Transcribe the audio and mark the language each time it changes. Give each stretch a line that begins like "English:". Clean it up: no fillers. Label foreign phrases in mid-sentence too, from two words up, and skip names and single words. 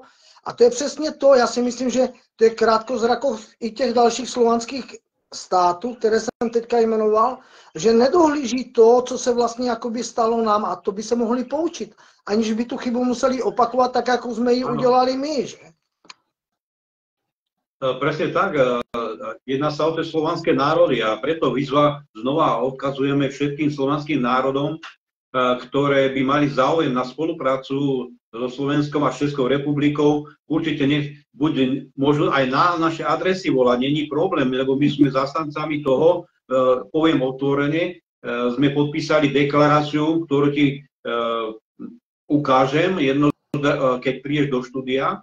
Czech: A to je přesně to, já si myslím, že to je krátkozrakost i těch dalších slovanských států, které jsem teďka jmenoval, že nedohlíží to, co se vlastně jakoby stalo nám, a to by se mohli poučit, aniž by tu chybu museli opakovat tak, jako jsme ji udělali my. Že?
Slovak: Presne tak, jedná sa o tie slovanské národy a preto výzva znova odkazujeme všetkým slovanským národom, ktoré by mali záujem na spoluprácu so Slovenskom a Českou republikou. Určite môžu aj na naše adresy volať,
Czech: není problém,
Slovak: lebo my sme zastancami toho, poviem otvorene, sme podpísali deklaráciu, ktorú ti ukážem, keď prídeš do štúdia.